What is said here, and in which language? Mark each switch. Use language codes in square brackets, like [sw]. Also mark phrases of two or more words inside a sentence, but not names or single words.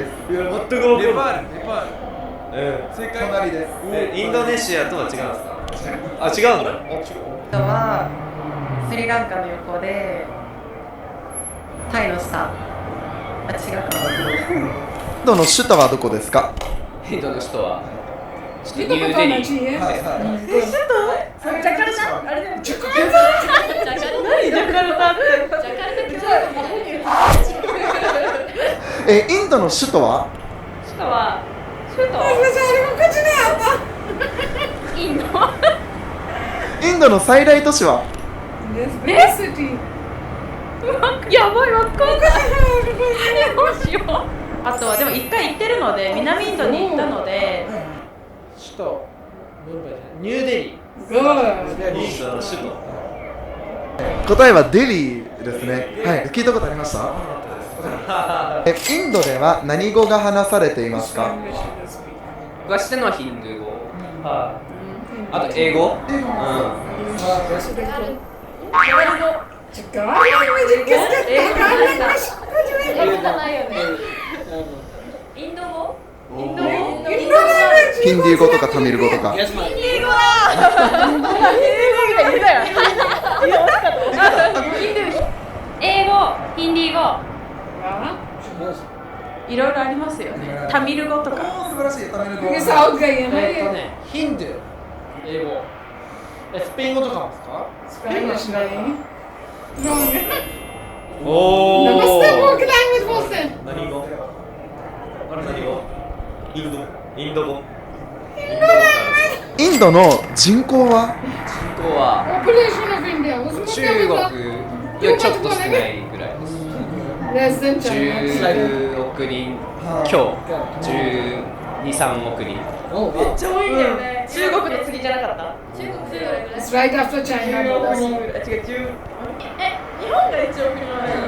[ja] 全く分かんない。ネパール。正解。隣ですインドネシアとは違うんですか。あ、違うんだ。あとはスリランカの横でタイの下あ違うかインドの首都はどこですか？インドの首都は [hi] ये तो पता होना चाहिए. [ja] はいはいジャカルタあれだよ。ジャカルタ。ジャカルタ。ジャカルタって。ジャカルタってインドの首都は？首都は首都 [hi] बेचारे को कुछ नहीं आता. [ja] インド。インドの最大都市は？ [en] Yes, big city. [ja] やばいわかんない。どうしよう。あとはでも一回行ってるので南インドに行ったので首都ムンバイニューデリー [en] Good. [ja] インドの首都。答えはデリーですね。はい、聞いたことありました？インドでは何語が話されていますか？僕が知ってるのはヒンドゥー語、あと英語、 [hi] Chicago में किसका [ja] やることないよね。インド語？インド語？ヒンディー語とかタミル語とか。インド語だ。英語、ヒンディー語。いろいろありますよね。タミル語とか。素晴らしい、タミル語。 [hi] क्योंकि साउथ गई है ना ये. [ja] ヒンドゥー英語スペイン語とかもですか [en] Spanish नहीं. Wrong. [ja] お [hi] नमस्ते वो लैंग्वेज बोलते हैं. [ja] 何語？あれ何語？インド語。インド語。インドの人口は？人口は [en] Population of India. [hi] उसमें [ja] 中 [hi] क्या [ja] 国 [hi] होगा? [ja] よりちょっと少ないぐらいです。 [en] Less than China. [ja] 10 億人強、12、3億人。めっちゃ多いんだよね。中国の次じゃなかった中国でどれぐらい [en] It's right after China. [ja] 違う、10。日本が1億人なのよ。